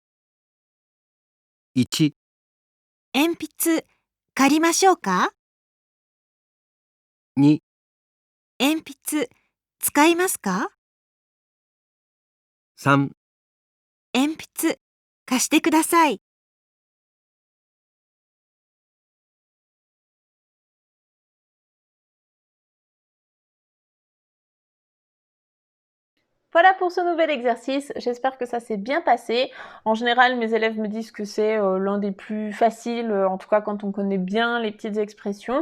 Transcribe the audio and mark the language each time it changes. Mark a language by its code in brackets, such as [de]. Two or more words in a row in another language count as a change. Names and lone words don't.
[ja] 1、鉛筆借りましょうか？ 2、鉛筆使いますか？ 3、鉛筆貸してください。 [fr] Voilà pour ce nouvel exercice, j'espère que ça s'est bien passé. En général, mes élèves me disent que c'est l'un des plus faciles, en tout cas quand on connaît bien les petites expressions.